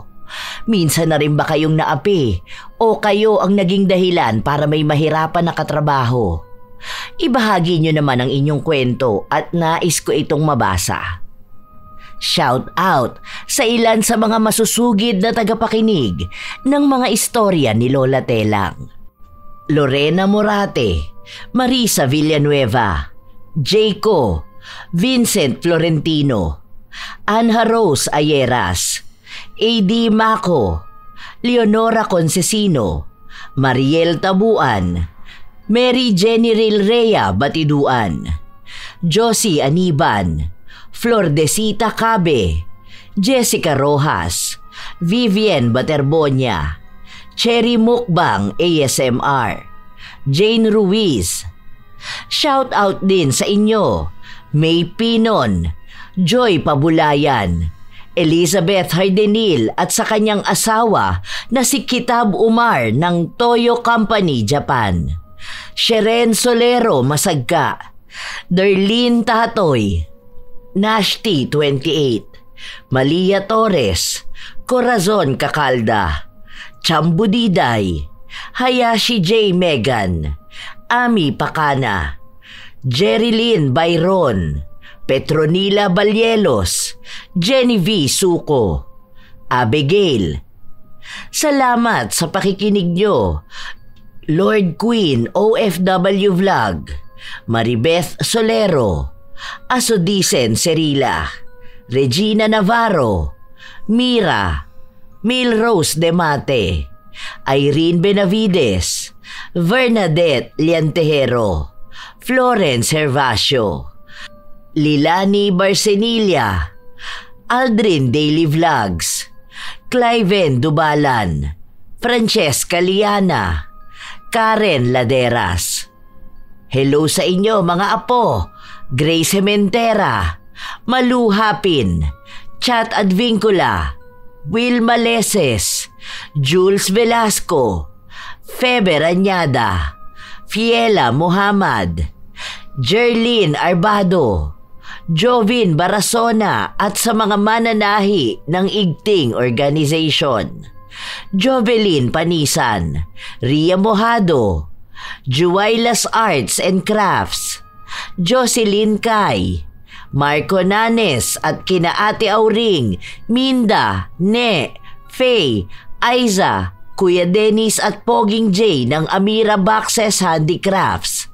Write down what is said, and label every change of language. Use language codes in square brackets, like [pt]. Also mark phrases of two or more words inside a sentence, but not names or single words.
[tl] Minsan na rin ba kayong naapi o kayo ang naging dahilan para may mahirapan na katrabaho? Ibahagi nyo naman ang inyong kwento at nais ko itong mabasa. [en] Shout out [tl] sa ilan sa mga masusugid na tagapakinig ng mga istorya ni Lola Telang. Lorena Morate, Marisa Villanueva, Jayco, Vincent Florentino, Anha Rose Ayeras, A.D. Maco, Leonora Concesino, Mariel Tabuan, Mary Jenny Rilrea Batiduan, Josie Aniban, Flordecita Cabe, Jessica Rojas, Vivian Baterbonia, Cherry Mukbang ASMR, Jane Ruiz. [en] Shout out [tl] din sa inyo, May Pinon, Joy Pabulayan, Elizabeth Hardenil at sa kanyang asawa na si Kitab Umar ng Toyo Company, Japan, Sheren Solero Masagka, Darlene Tatoy, Nashti 28, Malia Torres, Corazon Kakalda, Chambu Diday, Hayashi J. Megan, Ami Pakana, Jerilyn Byron, Petronila Balyelos, Jenny V. Suko, Abigail. Salamat sa pakikinig nyo. Lord Queen OFW Vlog, Maribeth Solero, Asodisen Cerila, Regina Navarro, Mira, Milrose Demate, Irene Benavides, Bernadette Liantejero, Florence Hervacio, Lilani Barcenilla, Aldrin Daily Vlogs, Cliven Dubalan, Francesca Liana, Karen Laderas. Hello sa inyo mga apo, Grace Sementera, Malu Hapin, Chat Advincula, Will Maleses, Jules Velasco, Feber Anyada, Fiela Muhammad, Jerlyn Arbado, Jovin Barasona at sa mga mananahi ng Igting Organization, Jovelyn Panisan, Ria Mojado, Juwailas Arts and Crafts, Jocelyn Kai, Marco Nanes at kina Ate Auring, Minda, Ne, Faye, Aiza, Kuya Dennis at Poging J ng Amira Boxes Handicrafts.